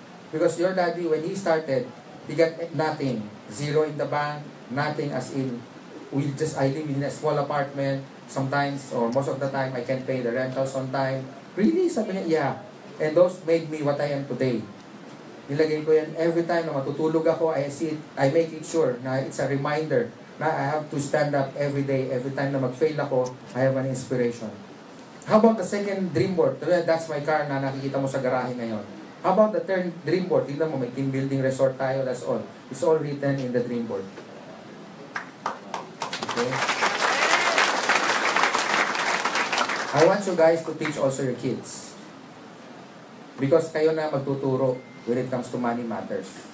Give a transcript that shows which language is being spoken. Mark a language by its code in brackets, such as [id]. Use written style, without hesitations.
[en] Because your daddy, when he started, he got nothing. Zero in the bank, nothing as in, I live in a small apartment, sometimes, or most of the time, I can't pay the rentals on time. Really? [tl] Sabi niya, [en] yeah. And those made me what I am today. [tl] Nilagay ko yan [en] every time [tl] na matutulog ako, [en] I see it, I make it sure na it's a reminder na I have to stand up every day, every time na [tl] mag-fail ako, [en] I have an inspiration. How about the second dream board? That's my car [tl] na nakikita mo sa garahe ngayon. [en] How about the third dream board? [tl] Tignan mo, may team building resort tayo, [en] that's all. It's all written in the dream board. Okay? I want you guys to teach also your kids. Because [tl] kayo na magtuturo [en] when it comes to money matters.